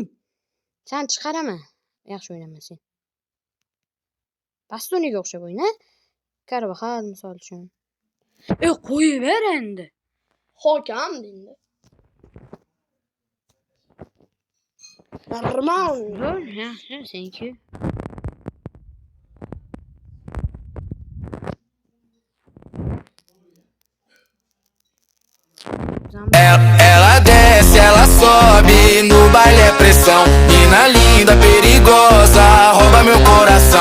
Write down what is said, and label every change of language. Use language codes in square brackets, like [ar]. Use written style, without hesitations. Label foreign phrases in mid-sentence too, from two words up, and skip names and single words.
[uz] Sen chiqaraman. Yaxshi o'ynamasan. Bastoniga o'xshab o'yna. Carvajal misol uchun. Qo'yaver endi. Hokam deydi. Normal. Yaxshi, [en] thank you. [pt] Ela desce, ela sobe, no baile é pressão. Mina linda, perigosa, rouba meu coração.